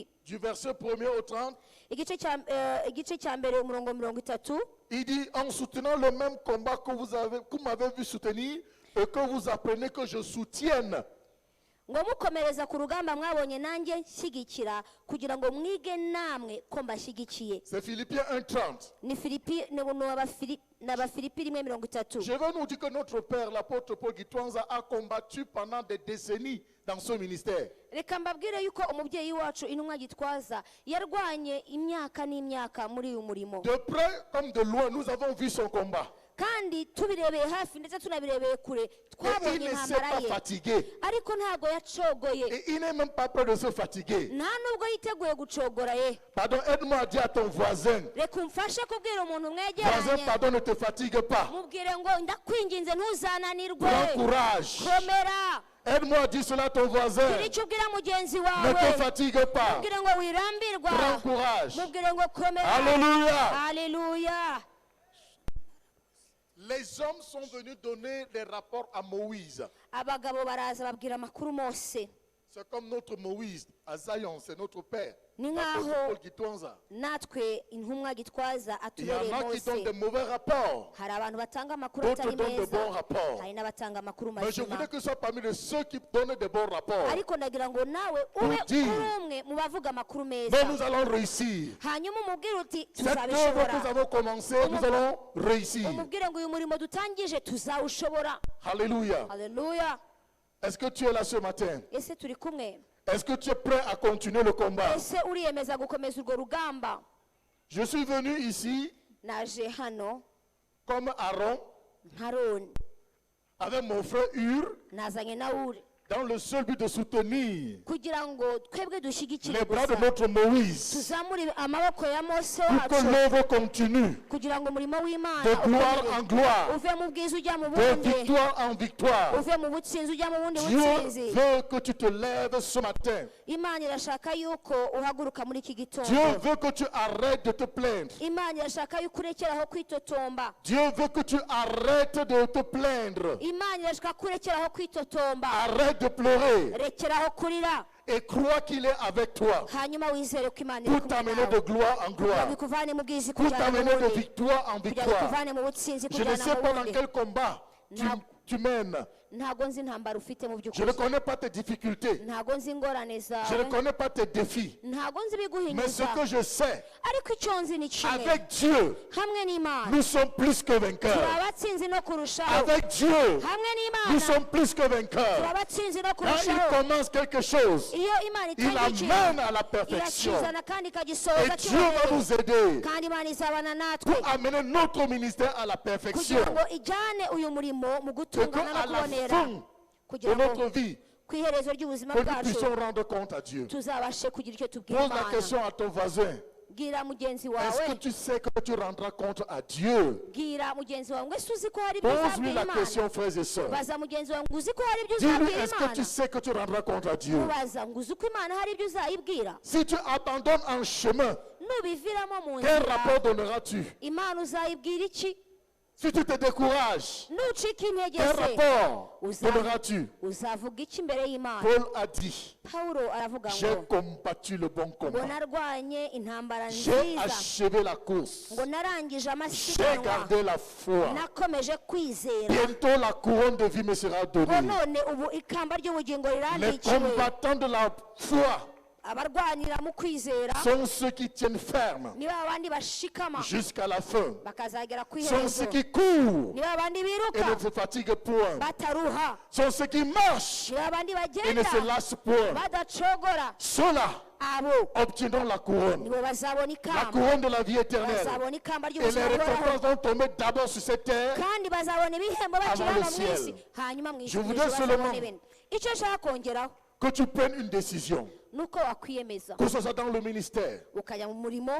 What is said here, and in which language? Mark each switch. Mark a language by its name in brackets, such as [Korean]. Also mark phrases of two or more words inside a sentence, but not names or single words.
[French] du verset 1er au 30, [Kinyarwanda] igice cya mbere umurongo 30, [French] il dit, en soutenant le même combat que vous m'avez vu soutenir, et que vous apprenez que je soutienne, [Kinyarwanda] ngo mukomereza ku rugamba mwabonye nanjye nshyigikira, kugira ngo mwige namwe ko mbashyigikiye. [French] c'est Philippiens 1:30. [Kinyarwanda] ni Filipi n'Abafilipi 1:30. [French] Je veux nous dire que notre père, l'apôtre Paul Gitwanza, a combattu pendant des décennies dans ce ministère. [Kinyarwanda] reka mbabwire yuko umubyeyi wacu intumwa Gitwaza yarwanye imyaka n'imyaka muri uyu murimo, [French] De près comme de loin, nous avons vu son combat. [Kinyarwanda] kandi tubirebeye hafi ndetse tunabirebeye kure [French] Et il [Kinyarwanda] twabonye [French] ne s'est [Kinyarwanda] intambara [French] pas [Kinyarwanda] ye, [French] fatigué. [Kinyarwanda] ariko ntabwo yacogoye, [French] Et il n'est même pas peur de se fatiguer. [Kinyarwanda] nta nubwo yiteguye gucogora ye. [French] Pardon, aide-moi à dire à ton voisin. [Kinyarwanda] reka umfashe kubwira umuntu [French] Voisin, [Kinyarwanda] mwegeranye, [French] pardon, ne te fatigue pas. [Kinyarwanda] mubwire ngo ndakwinginze ntuzananirwe, [French] Prends courage. [Kinyarwanda] komera. [French] Aide-moi à dire cela à ton voisin. [Kinyarwanda] gira icyo ubwira mugenzi [French] Ne [Kinyarwanda] wawe, [French] te fatigue pas. [Kinyarwanda] mubwire ngo wirambirwa, [French] Prends courage. [Kinyarwanda] mubwire ngo komera. [French] Alléluia. [Kinyarwanda] Haleluya. [French] Les hommes sont venus donner des rapports à Moïse. [Kinyarwanda] abagabo baraza babwira amakuru Mose, [French] C'est comme notre Moïse à Zion, c'est notre père. [Kinyarwanda] Ni [French] L'apôtre [Kinyarwanda] nkaho [French] Paul Gitwanza. [Kinyarwanda] natwe intumwa Gitwaza [French] Il y en [Kinyarwanda] atubereye [French] a qui donnent [Kinyarwanda] Mose. [French] des mauvais rapports. [Kinyarwanda] hari abantu batanga amakuru [French] D'autres [Kinyarwanda] atari [French] donnent de [Kinyarwanda] meza, [French] bons rapports. [Kinyarwanda] hari n'abatanga amakuru [French] Mais je [Kinyarwanda] mazima, [French] voudrais que ce soit parmi de ceux qui donnent des bons rapports. [Kinyarwanda] ariko ndagira ngo nawe ube [French] dire, [Kinyarwanda] uri umwe mu bavuga amakuru meza, [French] Mais nous allons réussir. [Kinyarwanda] hanyuma umubwire uti [French] Cette œuvre que nous [Kinyarwanda] tuzabishobora, [French] avons commencé, nous allons réussir. [Kinyarwanda] umubwire ngo uyu murimo dutangije tuzawushobora. [French] Alléluia. [Kinyarwanda] Haleluya. [French] Est-ce que tu es là ce matin? [Kinyarwanda] ese turi kumwe? [French] Est-ce que tu es prêt à continuer le combat? [Kinyarwanda] ese uriyemeza gukomeza urwo rugamba? [French] Je suis venu ici [Kinyarwanda] naje hano [French] comme Aaron [Kinyarwanda] nka Aroni, [French] avec mon frère Hur [Kinyarwanda] nazanye na Uri, [French] dans le seul but de soutenir [Kinyarwanda] kugira ngo twebwe dushyigikire [French] les bras de [Kinyarwanda] gusa, [French] notre Moïse [Kinyarwanda] tuzamure amaboko ya Mose [French] pour que [Kinyarwanda] wacu, [French] l'œuvre continue [Kinyarwanda] kugira ngo umurimo w'Imana [French] de gloire [Kinyarwanda] ukomere. [French] en gloire, [Kinyarwanda] uve mu bwiza ujya mu [French] de [Kinyarwanda] bundi, [French] victoire en victoire. [Kinyarwanda] uve mu butsinzi ujya mu bundi [French] Dieu [Kinyarwanda] butsinzi. [French] veut que tu te lèves ce matin. [Kinyarwanda] Imana irashaka yuko uhaguruka muri iki [French] Dieu [Kinyarwanda] gitondo. [French] veut que tu arrêtes de te plaindre. [Kinyarwanda] Imana irashaka yuko urekeraho kwitotomba. [French] Dieu veut que tu arrêtes de te plaindre. [Kinyarwanda] Imana irashaka ko urekeraho kwitotomba. [French] Arrête Arrête de pleurer [Kinyarwanda] rekeraho kurira [French] et crois qu'il est avec toi [Kinyarwanda] hanyuma wizere ko imana iri [French] pour [Kinyarwanda] kumwe [French] t'amener de [Kinyarwanda] nawe [French] gloire en [Kinyarwanda] kugira [French] gloire, [Kinyarwanda] ngo ikuvane mu bwizi [French] pour [Kinyarwanda] kujyana mu [French] t'amener de [Kinyarwanda] bundi [French] victoire en [Kinyarwanda] kugira ngo [French] victoire. [Kinyarwanda] ikuvane mu butsinzi [French] Je ne [Kinyarwanda] kujyana [French] sais [Kinyarwanda] mu [French] pas dans [Kinyarwanda] bundi [French] quel combat tu mènes. [Kinyarwanda] ntago nzi intambara ufite mu [French] Je ne [Kinyarwanda] by'ukuri [French] connais pas tes difficultés. [Kinyarwanda] ntago nzi ingorane [French] Je ne [Kinyarwanda] zawe [French] connais pas tes défis. [Kinyarwanda] ntago nzi [French] Mais ce [Kinyarwanda] ibiguhinyuza [French] que je sais, [Kinyarwanda] ariko icyo nzi ni kimwe [French] avec Dieu, [Kinyarwanda] hamwe n'imana [French] nous sommes plus que [Kinyarwanda] turi [French] vainqueurs. [Kinyarwanda] abatsinzi no kurushaho [French] Avec Dieu, [Kinyarwanda] hamwe [French] nous [Kinyarwanda] n'imana [French] sommes plus que [Kinyarwanda] turi [French] vainqueurs. [Kinyarwanda] abatsinzi no [French] Quand il [Kinyarwanda] kurushaho [French] commence quelque chose, [Kinyarwanda] iyo imana [French] il [Kinyarwanda] itangiye [French] amène [Kinyarwanda] ikintu [French] à la perfection. [Kinyarwanda] irakizana kandi [French] Et [Kinyarwanda] ikagisohoza [French] Dieu va [Kinyarwanda] cyubahiro [French] nous aider [Kinyarwanda] kandi imana izabana natwe [French] pour amener notre ministère à la perfection. [Kinyarwanda] kugira ngo ijyane uyu murimo mu [French] Et [Kinyarwanda] gutungana [French] qu'à [Kinyarwanda] no [French] la [Kinyarwanda] kubonera [French] fin de [Kinyarwanda] kugira ngo [French] notre vie, [Kinyarwanda] ku iherezo ry'ubuzima [French] que nous [Kinyarwanda] bwacu [French] puissions rendre compte à Dieu. [Kinyarwanda] tuzabashe kugira icyo tubwira [French] Pose la [Kinyarwanda] imana [French] question à ton voisin. [Kinyarwanda] bwira mugenzi [French] Est-ce que [Kinyarwanda] wawe [French] tu sais que tu rendras compte à Dieu? [Kinyarwanda] bwira mugenzi wawe ngo ese uzi ko hari ibyo [French] Pose-lui [Kinyarwanda] uzabwira [French] la [Kinyarwanda] imana [French] question, frères et sœurs. [Kinyarwanda] baza mugenzi wawe ngo uzi ko hari ibyo [French] Dis-lui, [Kinyarwanda] uzabwira [French] est-ce que [Kinyarwanda] imana [French] tu sais que tu rendras compte à Dieu? [Kinyarwanda] mubaza ngo uzi ko imana hari ibyo uzayibwira [French] Si tu abandonnes en chemin, [Kinyarwanda] nubiviramo mu [French] quel [Kinyarwanda] nzira [French] rapport donneras-tu? [Kinyarwanda] imana uzayibwira iki [French] Si tu te décourages, [Kinyarwanda] nucika intege [French] quel [Kinyarwanda] se [French] rapport [Kinyarwanda] Uza- [French] donneras-tu? [Kinyarwanda] uzavuga iki imbere y'imana [French] Paul a dit, [Kinyarwanda] pawulo aravuga [French] j'ai [Kinyarwanda] ngo [French] combattu le bon [Kinyarwanda] ngo [French] combat. [Kinyarwanda] narwanye intambara [French] J'ai [Kinyarwanda] nziza [French] achevé la course. [Kinyarwanda] ngo narangije [French] J'ai [Kinyarwanda] amasiganwa [French] gardé la foi. [Kinyarwanda] nakomeje kwizera [French] Bientôt la couronne de vie me sera [Kinyarwanda] ngo [French] donnée. [Kinyarwanda] none ubu ikamba ry'ubugingo [French] Les [Kinyarwanda] rirandikiwe [French] combattants de la foi [Kinyarwanda] abarwanira mu kwizera [French] sont ceux qui tiennent ferme [Kinyarwanda] niba abandi bashikama [French] jusqu'à la fin. [Kinyarwanda] bakazagera ku [French] Sont [Kinyarwanda] iherezo [French] ceux qui courent [Kinyarwanda] niba abandi [French] et [Kinyarwanda] biruka [French] ne se fatiguent point. [Kinyarwanda] bataruha [French] Sont ceux qui marchent [Kinyarwanda] niba abandi [French] et ne se [Kinyarwanda] bagenda [French] lassent point. [Kinyarwanda] badacogora [French] Ceux-là [Kinyarwanda] abo [French] obtiendront la couronne. [Kinyarwanda] nibo bazabona [French] La [Kinyarwanda] ikamba [French] couronne de la vie éternelle. [Kinyarwanda] bazabona ikamba [French] Et les [Kinyarwanda] ry'ubuzima buhoraho [French] récompenses vont tomber d'abord sur cette terre. [Kinyarwanda] kandi bazabona ibihembo bakiri [French] Avant le [Kinyarwanda] hano mu isi [French] ciel. [Kinyarwanda] hanyuma mu [French] Je [Kinyarwanda] ijuru [French] voudrais [Kinyarwanda] bazabona [French] seulement [Kinyarwanda] ibintu icyo nshaka kongeraho [French] Que tu prennes une décision. [Kinyarwanda] ni uko wakwiyemeza [French] Que ce soit dans le ministère, [Kinyarwanda] ukajya mu murimo